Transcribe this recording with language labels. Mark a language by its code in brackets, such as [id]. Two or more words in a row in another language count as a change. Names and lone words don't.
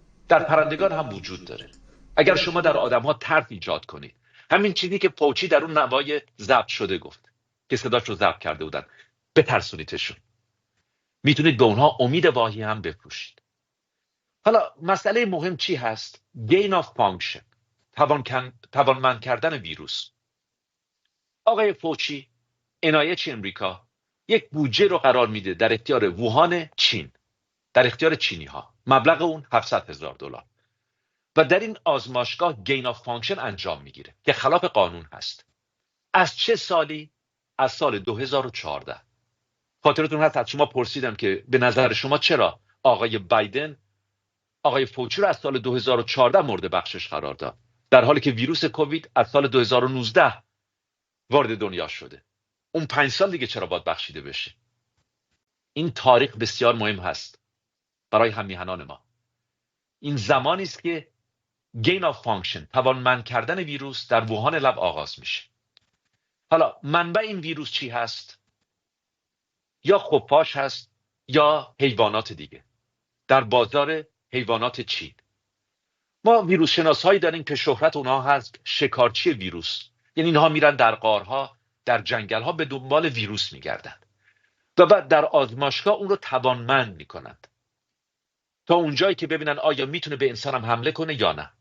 [fa] در پرندگان هم وجود داره. اگر شما در آدم ها ترس ایجاد کنید، همین چیزی که فوچی در اون نوای ضبط شده گفت که صداش رو ضبط کرده بودن، بترسونیدشون، میتونید به اونها امید واهی هم بفروشید. حالا مسئله مهم چی هست؟ [en] gain of function، [fa] توانمند کردن ویروس. آقای فوچی NIH امریکا یک بودجه رو قرار میده در اختیار ووهان چین، در اختیار چینی ها، مبلغ اون $700,000 و در این آزمایشگاه [en] gain of function [fa] انجام میگیره که خلاف قانون هست. از چه سالی؟ از سال 2014. خاطرتون هست از شما پرسیدم که به نظر شما چرا آقای بایدن آقای فوچی رو از سال 2014 مورد بخشش قرار داد، در حالی که ویروس کووید از سال 2019 وارد دنیا شده. اون 5 سال دیگه چرا باید بخشیده بشه؟ این تاریخ بسیار مهم هست برای همیهنان ما. این زمانی است که [en] gain of function، [fa] توانمند کردن ویروس، در ووهان لب آغاز میشه. حالا منبع این ویروس چی هست؟ یا خفاش هست یا حیوانات دیگه. در بازار حیوانات چین ما ویروس شناسایی داریم که شهرت اونها هست شکارچی ویروس، یعنی اینها میرن در غارها، در جنگلها به دنبال ویروس میگردن و بعد در آزمایشگاه اون رو توانمند میکنند تا اونجایی که ببینن آیا میتونه به انسان هم حمله کنه یا نه.